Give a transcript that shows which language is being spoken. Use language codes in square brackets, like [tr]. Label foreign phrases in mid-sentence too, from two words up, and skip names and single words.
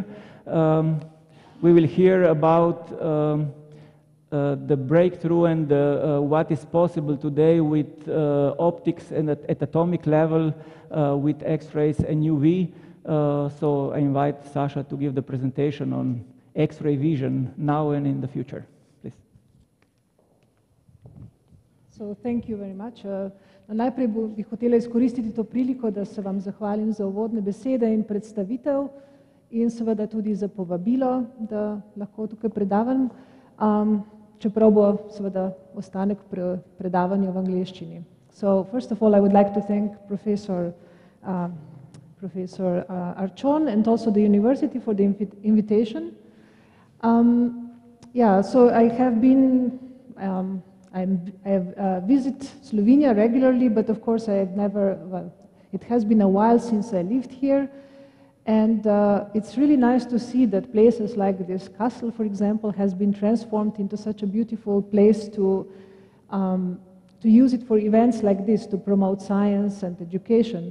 [en] We will hear about the breakthrough and what is possible today with optics and at atomic level with X-rays and UV. So I invite Saša to give the presentation on X-ray vision now and in the future. Please. So thank you very much. [sl] Najprej bi hotela izkoristiti to priliko, da se vam zahvalim za uvodne besede in predstavitev in seveda tudi za povabilo, da lahko tukaj predavam, čeprav bo seveda ostanek predavanja v angleščini. [en] So first of all, I would like to thank Professor Archon and also the university for the invitation. So I have been, I have visited Slovenia regularly, but of course I have never, it has been a while since I lived here, and it's really nice to see that places like this castle, for example, has been transformed into such a beautiful place to to use it for events like this to promote science and education.